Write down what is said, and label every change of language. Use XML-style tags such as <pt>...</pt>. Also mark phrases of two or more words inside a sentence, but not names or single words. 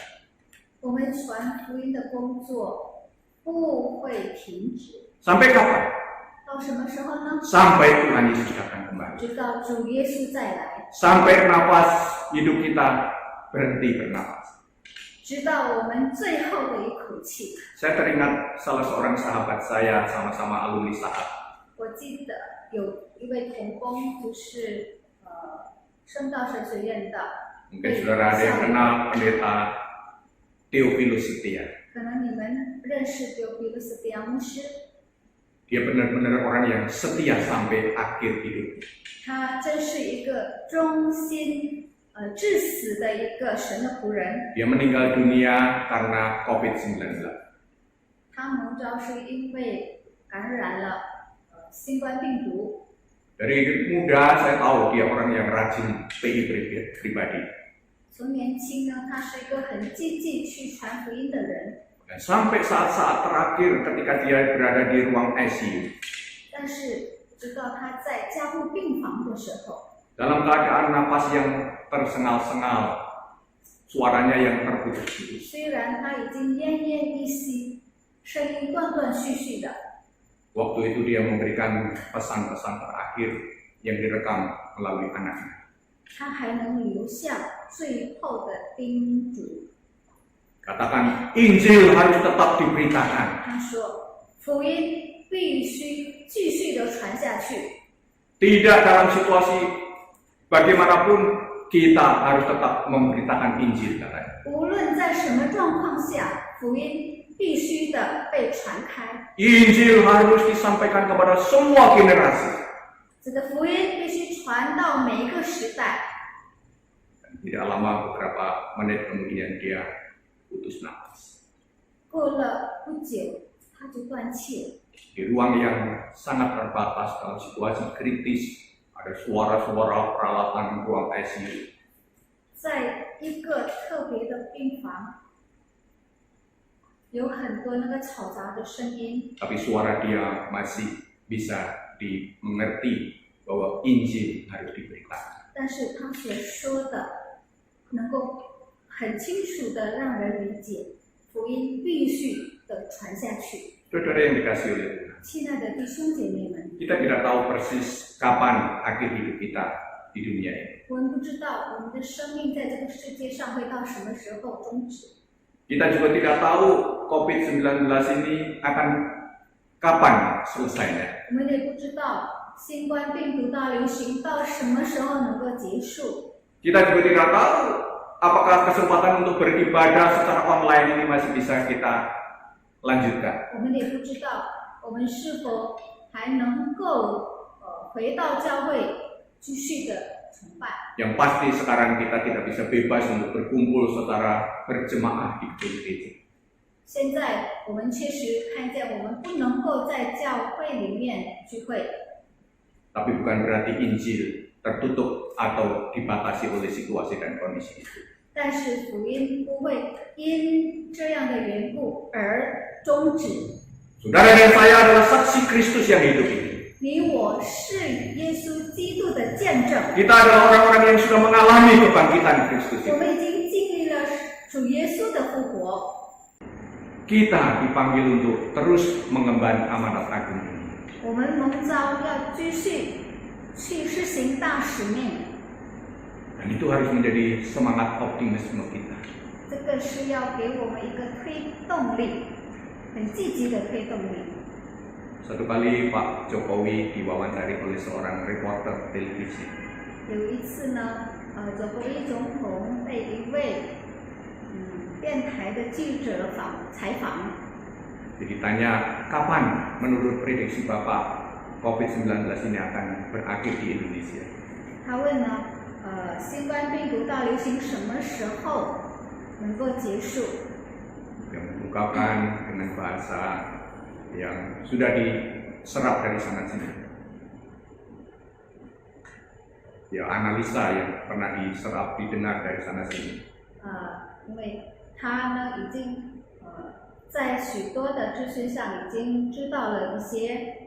<zh>我们传福音的工作不会停止，</zh> <id>Sampai kapan?</id> <zh>到什么时候呢？</zh> <id>Sampai Tuhan Yesus datang kembali.</id> <zh>直到主耶稣再来，</zh> <id>Sampai nafas hidup kita berhenti bernafas.</id> <zh>直到我们最后的一口气。</zh> <id>Saya teringat salah seorang sahabat saya, sama-sama alumni Saat.</id> <zh>我记得有一位同工，就是圣道神学院的，</zh> <id>Mungkin saudara ada yang kenal pendeta Theophilus Setia.</id> <zh>可能你们认识Theophilus Setia牧师。</zh> <id>Dia benar-benar orang yang setia sampai akhir hidup.</id> <zh>他真是一个忠心至死的一个神的仆人。</zh> <id>Dia meninggal dunia karena COVID-19.</id> <zh>他蒙召是因为感染了新冠病毒。</zh> <id>Dari muda saya tahu dia orang yang rajin PI pribadi.</id> <zh>从年轻呢，他是一个很积极去传福音的人。</zh> <id>Dan sampai saat-saat terakhir ketika dia berada di ruang ICU.</id> <zh>但是直到他在加护病房的时候，</zh> <id>Dalam keadaan napas yang tersengal-sengal, suaranya yang terputus-putus.</id> <zh>虽然他已经奄奄一息，声音断断续续的，</zh> <id>Waktu itu dia memberikan pesan-pesan terakhir yang direkam melalui anaknya.</id> <zh>他还能留下最后的叮嘱。</zh> <id>Katakan, Injil harus tetap diberitakan.</id> <zh>他说：“福音必须继续的传下去。</zh> <id>Tidak dalam situasi bagaimanapun kita harus tetap memberitakan Injil, katanya.</id> <zh>无论在什么状况下，福音必须的被传开。</zh> <id>Injil harus disampaikan kepada semua generasi.</id> <zh>这个福音必须传到每一个时代。</zh> <id>Tidak lama, beberapa menit kemudian dia putus nafas.</id> <zh>过了不久，他就断气了。</zh> <id>Di ruang yang sangat terbatas dalam situasi kritis, ada suara-suara peralatan ruang ICU.</id> <zh>在一个特别的病房，有很多那个嘈杂的声音，</zh> <id>Tapi suara dia masih bisa dimengerti bahwa Injil harus diberitakan.</id> <zh>但是他所说的能够很清楚的让人理解，福音必须的传下去。</zh> <id>Saudara yang dikasihi oleh Tuhan,</id> <zh>亲爱的弟兄姐妹们，</zh> <id>kita tidak tahu persis kapan akhir hidup kita di dunia ini.</id> <zh>我们不知道我们的生命在这个世界上会到什么时候终止。</zh> <id>Kita juga tidak tahu COVID-19 ini akan kapan selesainya.</id> <zh>我们也不知道新冠病毒大流行到什么时候能够结束。</zh> <id>Kita juga tidak tahu apakah kesempatan untuk beribadah secara online ini masih bisa kita lanjutkan.</id> <zh>我们也不知道我们是否还能够回到教会继续的崇拜。</zh> <id>Yang pasti sekarang kita tidak bisa bebas untuk berkumpul secara berjemaah di gedung gereja.</id> <zh>现在我们确实看见我们不能够在教会里面聚会，</zh> <id>Tapi bukan berarti Injil tertutup atau dibatasi oleh situasi dan kondisi itu.</id> <zh>但是福音不会因这样的缘故而终止。</zh> <id>Saudara dan saya adalah saksi Kristus yang hidup ini.</id> <zh>你我是耶稣基督的见证，</zh> <id>Kita adalah orang-orang yang sudah mengalami kebangkitan Kristus</id> <zh>我</zh> <id>itu.</id> <zh>们已经经历了主耶稣的复活。</zh> <id>Kita dipanggil untuk terus mengemban amanat agung ini.</id> <zh>我们蒙召要继续去施行大使命，</zh> <id>Dan itu harus menjadi semangat optimisme kita.</id> <zh>这个是要给我们一个推动力，很积极的推动力。</zh> <id>Satu kali Pak Jokowi diwawancari oleh seorang reporter televisi.</id> <zh>有一次呢，佐国一总统被一位电台的记者采访，</zh> <id>Jadi ditanya, kapan menurut prediksi Bapak COVID-19 ini akan berakhir di Indonesia?</id> <zh>他问呢，新冠病毒大流行什么时候能够结束？</zh> <id>Yang mengungkapkan dengan bahasa yang sudah diserap dari sana sini. Ya, analisa yang pernah diserap, didengar dari sana sini.</id> <zh>因为他呢已经在许多的资讯上已经知道了一些，</zh>